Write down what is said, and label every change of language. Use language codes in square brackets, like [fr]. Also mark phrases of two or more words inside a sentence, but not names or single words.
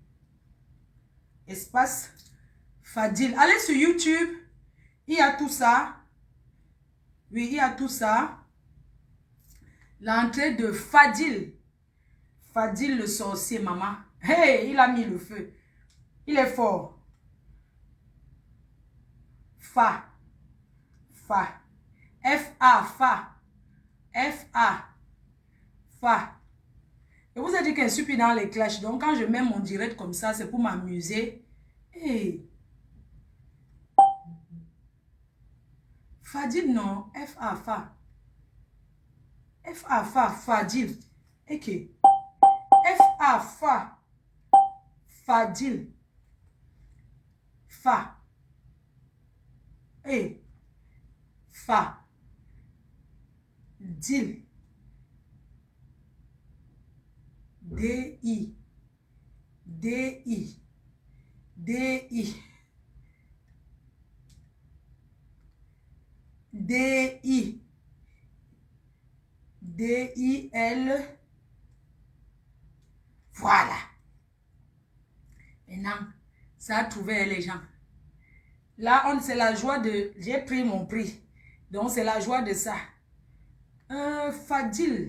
[fr] Espace Fadil. Allez sur YouTube. Il y a tout ça. Oui, il y a tout ça. L'entrée de Fadil. Fadil le sorcier, maman. Hey, il a mis le feu. Il est fort. Fa. Fa. F-A. Fa. F-A. Fa. Je vous ai dit que je suis plus dans les clashs. Donc, quand je mets mon direct comme ça, c'est pour m'amuser. Hey. Fadil, non. F-A. Fa. F-A, Fa, Fadil. Ok. F-A, Fa. Fadil. Fa. E. Fa. Dil. D-I. D-I. D-I. D-I. D-I-L. Voilà. Maintenant, ça a trouvé les gens. Là, c'est la joie de... J'ai pris mon prix. Donc, c'est la joie de ça. Fadil.